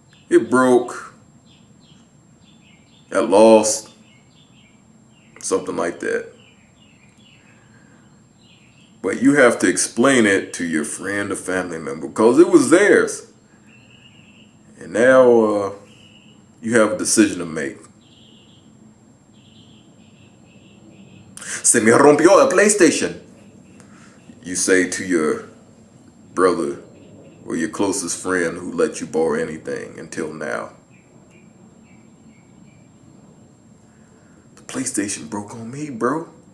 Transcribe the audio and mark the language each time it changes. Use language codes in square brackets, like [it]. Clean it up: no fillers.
[en] It broke, got lost, something like that. But you have to explain it to your friend or family member because it was theirs. And now you have a decision to make. [es] Se me rompió el PlayStation. [en] You say to your brother or your closest friend who let you borrow anything until now. The PlayStation broke on me, bro.